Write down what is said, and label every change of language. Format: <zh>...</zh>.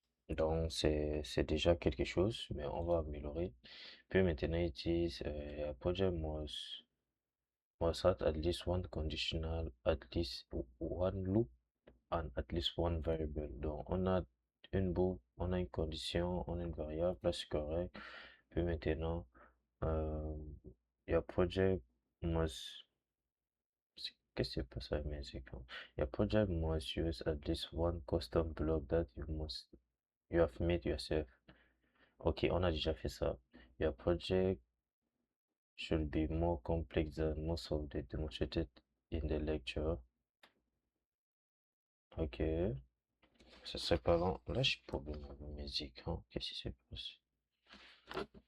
<fr>Donc, c'est déjà quelque chose, mais on va améliorer. Puis maintenant, ils disent,</fr> <en>a project must have at least one conditional, at least one loop, and at least one variable.</en> <fr>Donc, on a une boucle, on a une condition, on a une variable, là c'est correct. Puis maintenant, euh,</fr> <en>your project must,</en> <fr>qu'est-ce que c'est pas ça, mais c'est quand,</fr> <en>your project must use at least one custom block that you have made yourself.</en> <fr>Ok, on a déjà fait ça.</fr> <en>Your project should be more complex than most of the demonstrated in the lecture.</en> <fr>Ok, ça serait pas long. Là, j'ai problème avec mes écrans. Qu'est-ce qui se passe?</fr>